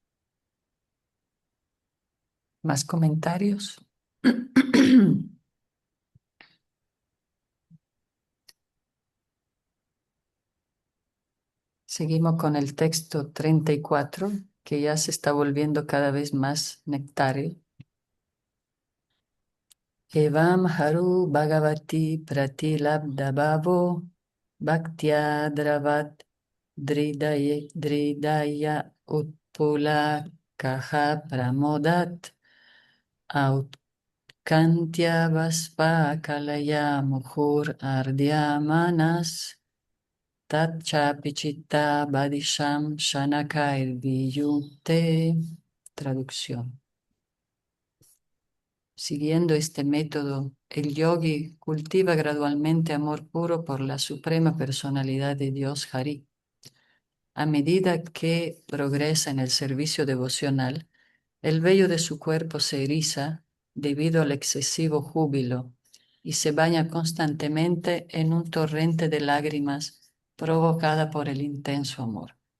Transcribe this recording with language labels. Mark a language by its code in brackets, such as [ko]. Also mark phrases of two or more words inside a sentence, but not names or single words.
[es] ¿Más comentarios? Seguimos con el texto 34, que ya se está volviendo cada vez más nectario. [sa] Evam haru bhagavati pratilabdhabavo bhaktya dravat dridaya utpula kaha pramodat autkantya vaspa kalaya muhur ardyamanas Tatchapichitta Badisham Shanakair Viyute. [es] Traducción. Siguiendo este método, el yogi cultiva gradualmente amor puro por la suprema personalidad de Dios Hari. A medida que progresa en el servicio devocional, el vello de su cuerpo se eriza debido al excesivo júbilo y se baña constantemente en un torrente de lágrimas provocada por el intenso amor.